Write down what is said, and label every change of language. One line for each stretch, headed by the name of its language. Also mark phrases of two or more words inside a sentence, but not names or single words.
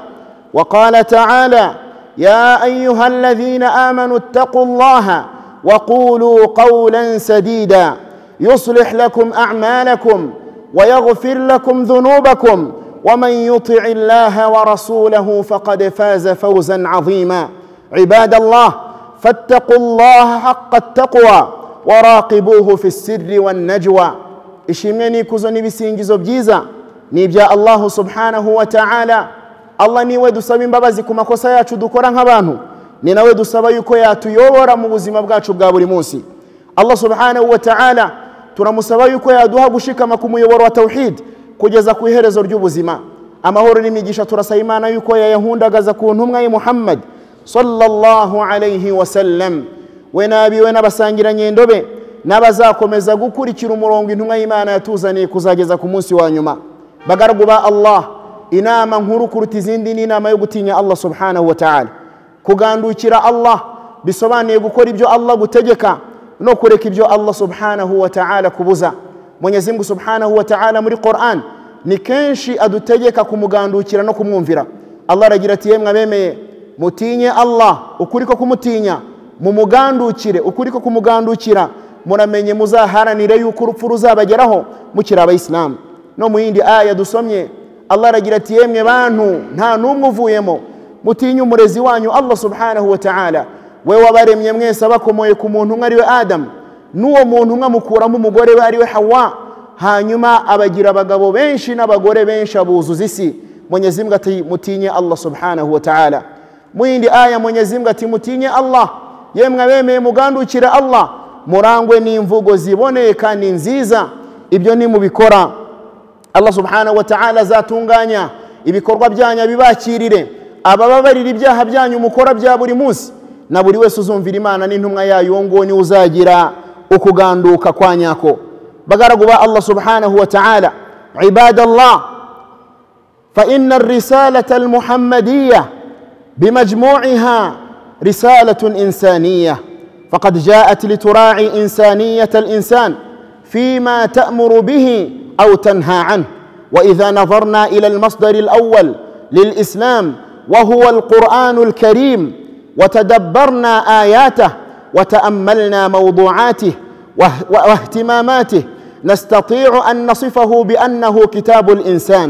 Arabic: وقال تعالى: يا أيها الذين آمنوا اتقوا الله وقولوا قولا سديدا يصلح لكم أعمالكم ويغفر لكم ذنوبكم ومن يطع الله ورسوله فقد فاز فوزا عظيما. عباد الله، فاتقوا الله حق التقوى وراقبوه في السر والنجوى.
Kinyarwanda: ishimwe n'ikuzo n'ibisingizo byiza ni ibya Allah
Arabic: سبحانه وتعالى,
Kinyarwanda: Allah niwe dusaba imbabazi ku makosa yacu dukora nk'abantu, ni nawe dusaba yuko yatuyobora mu buzima bwacu bwa buri munsi. Allah
Arabic: سبحانه وتعالى
Kinyarwanda: turamusaba yuko yaduha gushikama ku muyoboro wa tawhid kugeza ku iherezo ry'ubuzima. Amahoro n'imigisha turasaba Imana yuko yayahundagaza ku ntumwa ye Muhammad
Arabic: صلى الله عليه وسلم,
Kinyarwanda: we nabiwe n'abasangira nyendobe n'abazakomeza gukurikira umurongo intumwa y'Imana yatuzaniye kuzageza ku munsi wa nyuma. Bagaragu ba Allah, inama nkuru kuruta izindi ni inama yo gutinya Allah
Arabic: سبحانه وتعالى.
Kinyarwanda: Kugandukira Allah bisobanuye gukora ibyo Allah gutegeka no kureka ibyo Allah
Arabic: سبحانه وتعالى
Kinyarwanda: kubuza. Mwenyezi Mungu
Arabic: سبحانه وتعالى
Kinyarwanda: muri Qur'an ni kenshi adutegeka kumugandukira no kumwumvira. Allah aragira ati yemwe abemeye mutinye Allah ukuri ko kumutinya, mumugandukire ukuri ko kumugandukira, muramenye muzaharanire yuko urupfu ruzabageraho mukiri abayisilamu. No mu yindi aya dusomye Allah aragira ati yemwe bantu nta numwe uvuyemo mutinye umurezi wanyu Allah
Arabic: سبحانه وتعالى,
Kinyarwanda: we wabaremye mwese abakomoye ku muntu umwe ariwe Adam, n'uwo muntu umwe amukuramo umugore we ariwe Hawa, hanyuma abagira abagabo benshi n'abagore benshi abuzuza isi. Mwenyezi Mungu ati mutinye Allah
Arabic: سبحانه وتعالى.
Kinyarwanda: Mu yindi aya Mwenyezi Mungu ati mutinye Allah, yemwe abemeye mugandukire Allah, murangwe n'imvugo ziboneye kandi nziza. Ibyo ni mubikora Allah
Arabic: سبحانه وتعالى
Kinyarwanda: azatunganya ibikorwa byanyu bibakirire, abababarira ibyaha byanyu mukora bya buri munsi, na buri wese uzumvira Imana n'intumwa yayo ngo ni uzagira ukuganduka kwa nyako. Bagaragu ba Allah
Arabic: سبحانه وتعالى عباد الله فإن الرسالة المحمدية بمجموعها رسالة إنسانية فقد جاءت لترعى إنسانية الإنسان فيما تأمر به أو تنهى عنه. وإذا نظرنا إلى المصدر الأول للإسلام وهو القرآن الكريم وتدبرنا آياته وتأملنا موضوعاته واهتماماته نستطيع أن نصفه بأنه كتاب الإنسان.